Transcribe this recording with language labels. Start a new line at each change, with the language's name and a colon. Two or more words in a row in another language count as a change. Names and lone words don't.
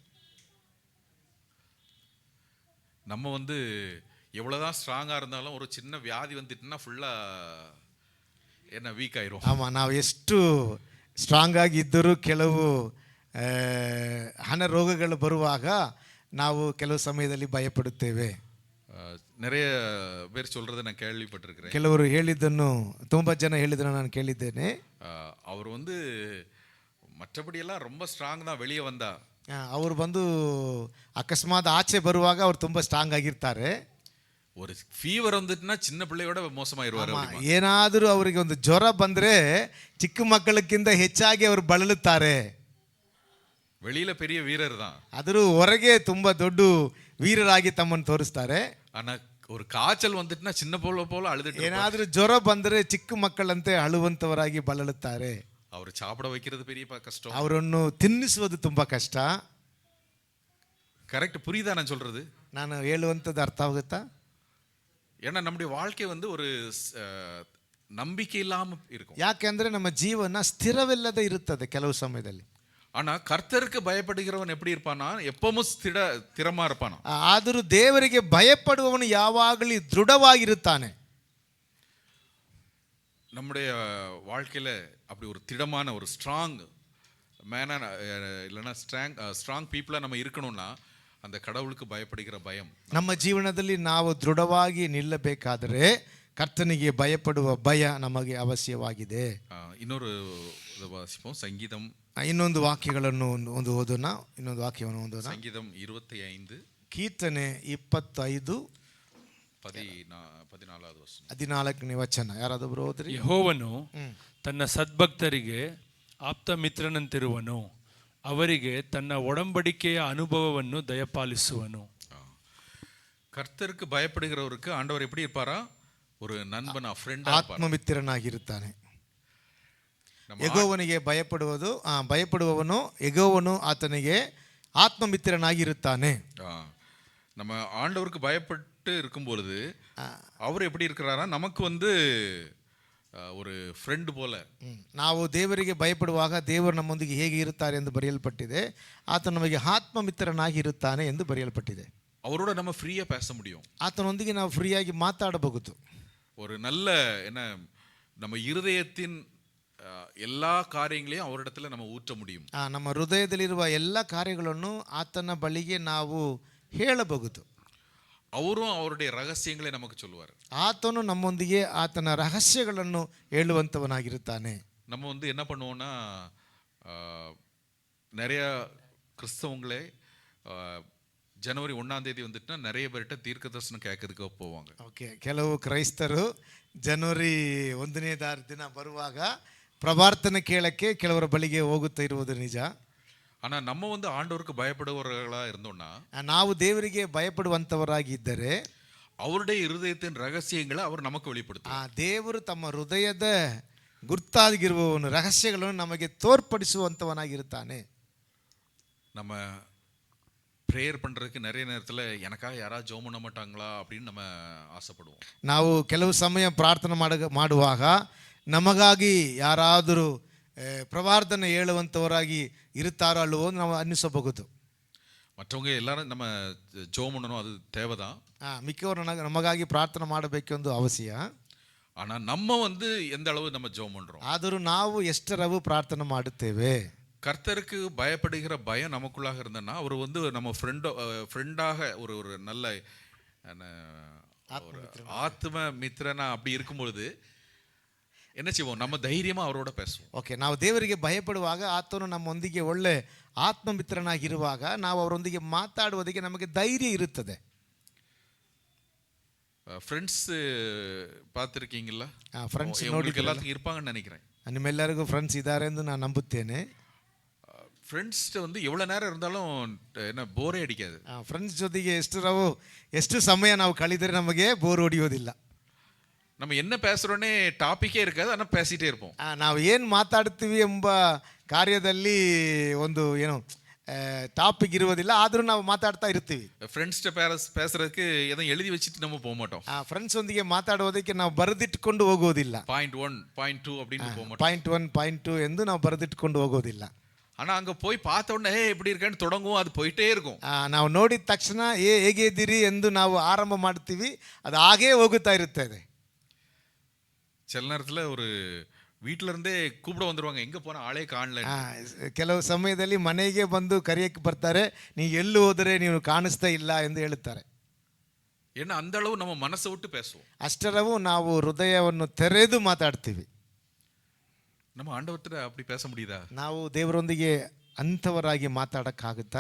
Tamil: நம்ம வந்து எவ்வளவுதான் ஸ்ட்ராங்கா இருந்தாலும் ஒரு சின்ன வியாதி வந்துட்டுன்னா ஃபுல்லா என்ன வீக் ஆயிரும்.
Kannada: ಆಮ, ನಾವು ಎಷ್ಟು ಸ್ಟ್ರಾಂಗ್ ಆಗಿ ಇದ್ದರೂ ಕೆಲವು ರೋಗಗಳು ಬರುವಾಗ ನಾವು ಕೆಲವು ಸಮಯದಲ್ಲಿ ಭಯಪಡುತ್ತೇವೆ.
Tamil: நிறைய பேர் சொல்றதை நான் கேள்விப்பட்டிருக்கிறேன்.
Kannada: ಕೆಲವರು ಹೇಳಿದ್ದನ್ನು, ತುಂಬಾ ಜನ ಹೇಳಿದ್ದನ್ನು ನಾನು ಕೇಳಿದ್ದೇನೆ.
Tamil: அவர் வந்து மற்றபடியெல்லாம் ரொம்ப ஸ்ட்ராங் தான், வெளியே வந்தா.
Kannada: ಅವರು ಬಂದು ಅಕಸ್ಮಾತ್ ಆಚೆ ಬರುವಾಗ ಅವರು ತುಂಬಾ ಸ್ಟ್ರಾಂಗ್ ಆಗಿರ್ತಾರೆ.
Tamil: ஒரு ஃபீவர் வந்துட்டுனா சின்ன பிள்ளையோட மோசமாயிருவாரு.
Kannada: ಏನಾದರೂ ಅವರಿಗೆ ಒಂದು ಜ್ವರ ಬಂದ್ರೆ ಚಿಕ್ಕ ಮಕ್ಕಳಕ್ಕಿಂತ ಹೆಚ್ಚಾಗಿ ಅವರು ಬಳಲುತ್ತಾರೆ.
Tamil: வெளியில பெரிய வீரர் தான்,
Kannada: ಆದರೂ ಹೊರಗೆ ತುಂಬಾ ದೊಡ್ಡ ವೀರರಾಗಿ ತಮ್ಮನ್ನು ತೋರಿಸ್ತಾರೆ.
Tamil: ஆனா ஒரு காய்ச்சல் வந்துட்டுனா சின்ன போல அழுதுட்டு.
Kannada: ಏನಾದರೂ ಜ್ವರ ಬಂದರೆ ಚಿಕ್ಕ ಮಕ್ಕಳಂತೆ ಅಳುವಂತವರಾಗಿ ಬಳಲುತ್ತಾರೆ.
Tamil: அவர் சாப்பிட வைக்கிறது பெரிய கஷ்டம்,
Kannada: ಅವರನ್ನು ತಿನ್ನಿಸುವುದು ತುಂಬಾ ಕಷ್ಟ.
Tamil: கரெக்ட், புரியுதா நான் சொல்றது?
Kannada: ನಾನು ಹೇಳುವಂಥದ್ದು ಅರ್ಥ ಆಗುತ್ತಾ?
Tamil: ஏன்னா நம்முடைய வாழ்க்கை வந்து ஒரு நம்பிக்கை இல்லாம இருக்கும்.
Kannada: ಯಾಕೆಂದ್ರೆ ನಮ್ಮ ಜೀವನ ಸ್ಥಿರವಿಲ್ಲದೆ ಇರುತ್ತದೆ ಕೆಲವು ಸಮಯದಲ್ಲಿ.
Tamil: ஆனா கர்த்தருக்கு பயப்படுகிறவன் எப்படி இருப்பானா, எப்பவும் திடமா இருப்பானா.
Kannada: ಆದರೂ ದೇವರಿಗೆ ಭಯಪಡುವವನು ಯಾವಾಗಲೂ ದೃಢವಾಗಿರುತ್ತಾನೆ.
Tamil: நம்முடைய வாழ்க்கையில அப்படி ஒரு திடமான ஒரு
English: strong man
Tamil: இல்லைன்னா
English: strong people
Tamil: நம்ம இருக்கணும்னா அந்த கடவுளுக்கு பயப்படுகிற பயம்.
Kannada: ನಮ್ಮ ಜೀವನದಲ್ಲಿ ನಾವು ದೃಢವಾಗಿ ನಿಲ್ಲಬೇಕಾದರೆ ಕರ್ತನಿಗೆ ಭಯಪಡುವ ಭಯ ನಮಗೆ ಅವಶ್ಯವಾಗಿದೆ.
Tamil: இன்னொரு வாசிப்போம், சங்கீதம்.
Kannada: ಇನ್ನೊಂದು ವಾಕ್ಯಗಳನ್ನು ಒಂದು ಓದೋಣ, ಇನ್ನೊಂದು ವಾಕ್ಯವನ್ನು ಓದೋಣ.
Tamil: ಸಂಗೀತಂ 25,
Kannada: ಕೀರ್ತನೆ 25 14ನೇ ವಚನ. ಯಾರಾದೊಬ್ರು ಓದ್ರಿ. ಯೆಹೋವನು ತನ್ನ ಸದ್ಭಕ್ತರಿಗೆ ಆಪ್ತ ಮಿತ್ರನಂತಿರುವನು, ಅವರಿಗೆ ತನ್ನ ಒಡಂಬಡಿಕೆಯ ಅನುಭವವನ್ನು ದಯಪಾಲಿಸುವನು.
Tamil: கர்த்தருக்கு பயப்படுகிறவருக்கு ஆண்டவர் எப்படி இருப்பாரா? ஒரு நண்பனா, ஃப்ரெண்டா,
Kannada: ಆತ್ಮಮಿತ್ರನಾಗಿರುತ್ತಾನೆ. ಯೆಹೋವನಿಗೆ ಭಯಪಡುವವನು ಯೆಹೋವನು ಆತನಿಗೆ ಆತ್ಮಮಿತ್ರನಾಗಿರುತ್ತಾನೆ.
Tamil: நம்ம ஆண்டவருக்கு பயப்பட்டு இருக்கும் பொழுது அவர் எப்படி இருக்கிறாரா, நமக்கு வந்து ஒரு ಫ್ರೆಂಡ್ போல.
Kannada: ನಾವು ದೇವರಿಗೆ ಭಯಪಡುವಾಗ ದೇವರು ನಮ್ಮೊಂದಿಗೆ ಹೇಗೆ ಇರುತ್ತಾರೆ ಎಂದು ಬರೆಯಲ್ಪಟ್ಟಿದೆ. ಆತ ನಮಗೆ ಆತ್ಮಮಿತ್ರನಾಗಿ ಇರುತ್ತಾನೆ ಎಂದು ಬರೆಯಲ್ಪಟ್ಟಿದೆ.
Tamil: அவரோட நம்ம ஃப்ரீயா பேச முடியும்.
Kannada: ಆತನೊಂದಿಗೆ ನಾವು ಫ್ರೀಯಾಗಿ ಮಾತಾಡಬಹುದು.
Tamil: ஒரு நல்ல என்ன, நம்ம இருதயத்தின் எல்லா காரியங்களையும் அவரிடத்துல நம்ம ஊற்ற முடியும்.
Kannada: ನಮ್ಮ ಹೃದಯದಲ್ಲಿರುವ ಎಲ್ಲ ಕಾರ್ಯಗಳನ್ನು ಆತನ ಬಳಿಗೆ ನಾವು ಹೇಳಬಹುದು.
Tamil: அவரும் அவருடைய ரகசியங்களை நமக்கு சொல்லுவார்.
Kannada: ಆತನು ನಮ್ಮೊಂದಿಗೆ ಆತನ ರಹಸ್ಯಗಳನ್ನು ಹೇಳುವಂತವನಾಗಿರುತ್ತಾನೆ.
Tamil: நம்ம வந்து என்ன பண்ணுவோம்னா, நிறைய கிறிஸ்தவங்களே ஜனவரி 1ஆம் தேதி வந்துட்டுனா நிறைய பேர்கிட்ட தீர்க்க தரிசனம் கேட்கறதுக்கு போவாங்க.
Kannada: ಓಕೆ, ಕೆಲವು ಕ್ರೈಸ್ತರು ಜನವರಿ 1ನೇ ದಿನ ಬರುವಾಗ ಪ್ರವಾರ್ತನೆ ಕೇಳಕ್ಕೆ ಕೆಲವರ ಬಳಿಗೆ ಹೋಗುತ್ತಾ ಇರುವುದು ನಿಜ.
Tamil: ஆனா நம்ம வந்து ஆண்டவருக்கு பயப்படுவவர்களா இருந்தோம்னா,
Kannada: ನಾವು ದೇವರಿಗೆ ಭಯಪಡುವಂತವರಾಗಿದ್ದರೆ
Tamil: அவருடைய இருதயத்தின் ரகசியங்களை அவர் நமக்கு வெளிப்படுத்துவார்.
Kannada: ದೇವರು ತಮ್ಮ ಹೃದಯದ ಗುರ್ತಾಗಿರುವವನು ರಹಸ್ಯಗಳನ್ನು ನಮಗೆ ತೋರ್ಪಡಿಸುವಂತವನಾಗಿರುತ್ತಾನೆ.
Tamil: நம்ம ப்ரேயர் பண்ணுறதுக்கு நிறைய நேரத்தில் எனக்காக யாராவது ஜெபம் பண்ண மாட்டாங்களா அப்படின்னு நம்ம ஆசைப்படுவோம்.
Kannada: ನಾವು ಕೆಲವು ಸಮಯ ಪ್ರಾರ್ಥನೆ ಮಾಡುವಾಗ ನಮಗಾಗಿ ಯಾರಾದರೂ ಪ್ರವಾರ್ಧನೆ ಹೇಳುವಂಥವರಾಗಿ ಇರುತ್ತಾರೋ ಅಲ್ಲವೋ ನಾವು ಅನ್ನಿಸಬಹುದು.
Tamil: மற்றவங்க எல்லாரும் நம்ம ஜெபம் பண்ணணும், அது தேவைதான்.
Kannada: ಮಿಕ್ಕವರು ನಮಗಾಗಿ ಪ್ರಾರ್ಥನೆ ಮಾಡಬೇಕೆಂದು ಅವಶ್ಯ.
Tamil: ஆனால் நம்ம வந்து எந்த அளவு நம்ம ஜெபம் பண்ணுறோம்,
Kannada: ಆದರೂ ನಾವು ಎಷ್ಟರವು ಪ್ರಾರ್ಥನೆ ಮಾಡುತ್ತೇವೆ.
Tamil: கர்த்தருக்கு பயப்படுகிற பயம் நமக்குள்ளாக இருந்தனா அவர் வந்து நம்ம ஃப்ரெண்டாக ஒரு நல்ல ஆத்ம மித்திரனா அப்படி இருக்கும் பொழுது என்ன செய்வோம்? நம்ம தைரியமா அவரோட பேசுவோம்.
Kannada: ಓಕೆ, ನಾವು ದೇವರಿಗೆ ಭಯಪಡುವಾಗ ಆತನು ನಮ್ಮೊಂದಿಗೆ ಒಳ್ಳೆ ಆತ್ಮಮಿತ್ರನಾಗಿರುವಾಗ ನಾವು ಅವರೊಂದಿಗೆ ಮಾತಾಡುವುದಕ್ಕೆ ನಮಗೆ ಧೈರ್ಯ ಇರುತ್ತದೆ.
Tamil: ஃப்ரெண்ட்ஸ் பார்த்துருக்கீங்களா?
Kannada: ಫ್ರೆಂಡ್ಸ್
Tamil: உங்களுக்கு எல்லாத்துக்கும் இருப்பாங்கன்னு நினைக்கிறேன்.
Kannada: ನಿಮ್ಮೆಲ್ಲರಿಗೂ ಫ್ರೆಂಡ್ಸ್ ಇದ್ದಾರೆ ಎಂದು ನಾನು ನಂಬುತ್ತೇನೆ.
Tamil: ஃப்ரெண்ட்ஸ்ட்டு வந்து எவ்வளோ நேரம் இருந்தாலும் என்ன போரே அடிக்காது.
Kannada: ಫ್ರೆಂಡ್ಸ್ ಜೊತೆಗೆ ಎಷ್ಟು ಸಮಯ ನಾವು ಕಳೆದರೆ ನಮಗೆ ಬೋರ್ ಹೊಡೆಯೋದಿಲ್ಲ.
Tamil: நம்ம என்ன பேசுகிறோன்னே டாப்பிக்கே இருக்காது, ஆனால் பேசிகிட்டே இருப்போம்.
Kannada: ನಾವು ಏನು ಮಾತಾಡ್ತೀವಿ ಎಂಬ ಕಾರ್ಯದಲ್ಲಿ ಒಂದು ಏನು ಟಾಪಿಕ್ ಇರುವುದಿಲ್ಲ, ಆದರೂ ನಾವು ಮಾತಾಡ್ತಾ ಇರ್ತೀವಿ.
Tamil: ஃப்ரெண்ட்ஸ்கிட்ட பேசுறதுக்கு எதுவும் எழுதி வச்சுட்டு நம்ம போக மாட்டோம்.
Kannada: ಫ್ರೆಂಡ್ಸ್ ಒಂದಿಗೆ ಮಾತಾಡುವುದಕ್ಕೆ ನಾವು ಬರೆದಿಟ್ಟುಕೊಂಡು ಹೋಗೋದಿಲ್ಲ.
Tamil: பாயிண்ட் 1 பாயிண்ட் 2 அப்படின்னு போக மாட்டோம்.
Kannada: ಪಾಯಿಂಟ್ 1 ಪಾಯಿಂಟ್ 2 ಎಂದು ನಾವು ಬರೆದಿಟ್ಟುಕೊಂಡು ಹೋಗೋದಿಲ್ಲ.
Tamil: ஆனால் அங்கே போய் பார்த்த உடனே எப்படி இருக்கேன்னு தொடங்கும், அது போயிட்டே இருக்கும்.
Kannada: ನಾವು ನೋಡಿದ ತಕ್ಷಣ ಹೇಗೆ ಇದ್ದೀರಿ ಎಂದು ನಾವು ಆರಂಭ ಮಾಡ್ತೀವಿ, ಅದು ಹಾಗೇ ಹೋಗುತ್ತಾ ಇರುತ್ತದೆ.
Tamil: சில நேரத்தில் ஒரு வீட்டில இருந்தே கூப்பிட வந்துருவாங்க, எங்கே போனால் ஆளே காணல.
Kannada: ಕೆಲವು ಸಮಯದಲ್ಲಿ ಮನೆಗೆ ಬಂದು ಕರೆಯಕ್ಕೆ ಬರ್ತಾರೆ, ನೀವು ಎಲ್ಲಿ ಹೋದರೆ ನೀವು ಕಾಣಿಸ್ತಾ ಇಲ್ಲ ಎಂದು ಹೇಳುತ್ತಾರೆ.
Tamil: ஏன்னா அந்த அளவு நம்ம மனசை விட்டு பேசுவோம்.
Kannada: ಅಷ್ಟರವು ನಾವು ಹೃದಯವನ್ನು ತೆರೆದು ಮಾತಾಡ್ತೀವಿ.
Tamil: நம்ம ஆண்டவர்கிட்ட அப்படி பேச முடியுதா?
Kannada: ನಾವು ದೇವರೊಂದಿಗೆ ಅಂಥವರಾಗಿ ಮಾತಾಡೋಕ್ಕಾಗುತ್ತಾ?